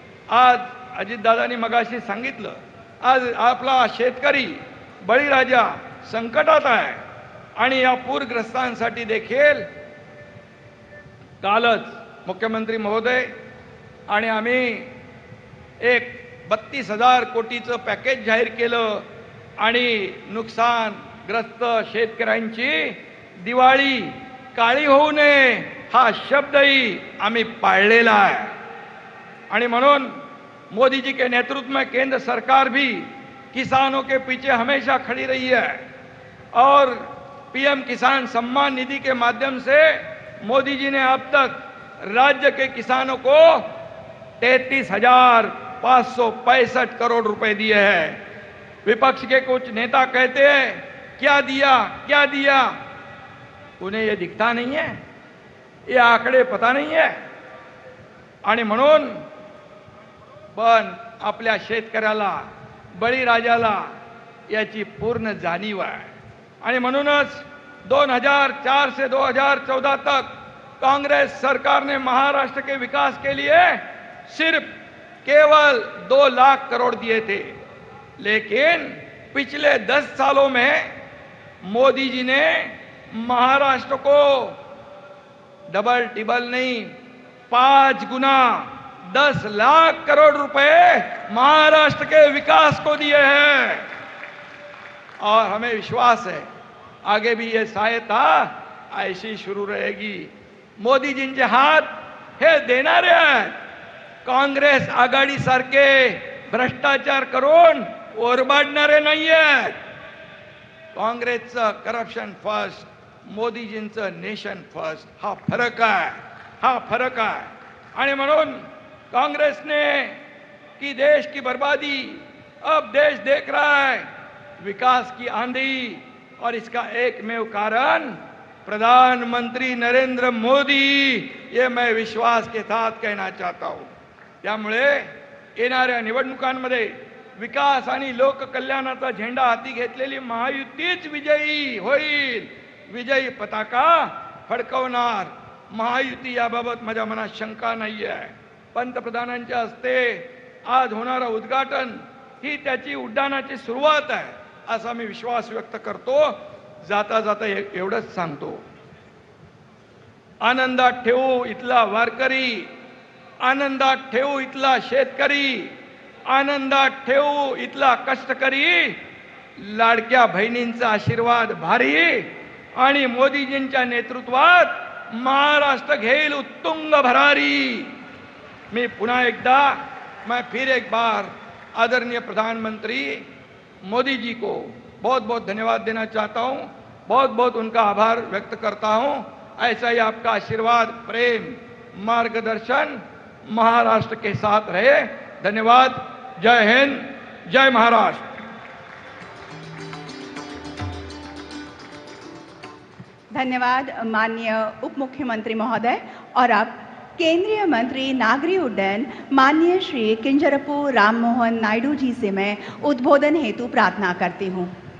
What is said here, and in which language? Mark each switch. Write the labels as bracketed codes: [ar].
[mr] आज अजितदादांनी मगाशी सांगितलं, आज आपला शेतकरी बळीराजा संकटात आहे आणि या पूरग्रस्तांसाठी देखील कालच मुख्यमंत्री महोदय आणि आम्ही एक 32,000 कोटीचं पॅकेज जाहीर केलं आणि नुकसानग्रस्त शेतकऱ्यांची दिवाळी काळी होऊ नये हा शब्दही आम्ही पाळलेला आहे. आणि म्हणून [hi] मोदी जी के नेतृत्व में केंद्र सरकार भी किसानों के पीछे हमेशा खड़ी रही है और पीएम किसान सम्मान निधि के माध्यम से मोदी जी ने अब तक राज्य के किसानों को 33,565 करोड़ रुपए दिए हैं. विपक्ष के कुछ नेता कहते हैं क्या दिया क्या दिया, उन्हें ये दिखता नहीं है, ये आंकड़े पता नहीं है. [mr] आणि म्हणून पण आपल्या शेतकऱ्याला बळीराजाला याची पूर्ण जाणीव आहे. आणि म्हणूनच [hi] 2004 से 2014 तक कांग्रेस सरकार ने महाराष्ट्र के विकास के लिए सिर्फ केवल 2 लाख करोड़ दिए थे, लेकिन पिछले 10 सालों में मोदी जी ने महाराष्ट्र को डबल टिबल नहीं 5 गुना 10 लाख करोड़ रुपए महाराष्ट्र के विकास को दिए हैं. और हमें विश्वास है आगे भी ये सहायता ऐसी शुरू रहेगी. [mr] मोदीजींचे हात हे देणारे आहेत, काँग्रेस आघाडी सारखे भ्रष्टाचार करून ओरबाडणारे नाही आहेत. काँग्रेसचं करप्शन फर्स्ट, मोदीजींचं नेशन फर्स्ट, हा फरक आहे, हा फरक आहे. आणि म्हणून [hi] कांग्रेस ने की देश की बर्बादी, अब देश देख रहा है विकास की आंधी, और इसका एकमेव कारण प्रधानमंत्री नरेंद्र मोदी, ये मैं विश्वास के साथ कहना चाहता हूं. [mr] त्यामुळे येणाऱ्या निवडणुकांमध्ये विकास आणि लोककल्याणाचा झेंडा हाती घेतलेली महायुतीच विजयी होईल, विजयी पताका फडकवणार. महायुती याबाबत माझ्या मनात शंका नाही आहे. पंतप्रधानांच्या हस्ते आज होणारं उद्घाटन ही त्याची उड्डाणाची सुरुवात आहे असा मी विश्वास व्यक्त करतो. जाता जाता एवढंच सांगतो, आनंदात ठेवू इथला वारकरी, आनंदात ठेवू इथला शेतकरी, आनंदात ठेवू इथला कष्टकरी. लाडक्या बहिणींचा आशीर्वाद भारी आणि मोदीजींच्या नेतृत्वात महाराष्ट्र घेईल उत्तुंग भरारी. [hi] मैं पुनः एकदा, मैं फिर एक बार आदरणीय प्रधानमंत्री मोदी जी को बहुत बहुत धन्यवाद देना चाहता हूं, बहुत बहुत उनका आभार व्यक्त करता हूं. ऐसा ही आपका आशीर्वाद, प्रेम, मार्गदर्शन महाराष्ट्र के साथ रहे. धन्यवाद. जय हिंद, जय महाराष्ट्र. धन्यवाद माननीय उप मुख्यमंत्री महोदय। और अब केंद्रीय मंत्री नागरिक उड्डयन माननीय श्री किंजरपु राम मोहन नायडू जी से मैं उद्बोधन हेतु प्रार्थना करती हूँ।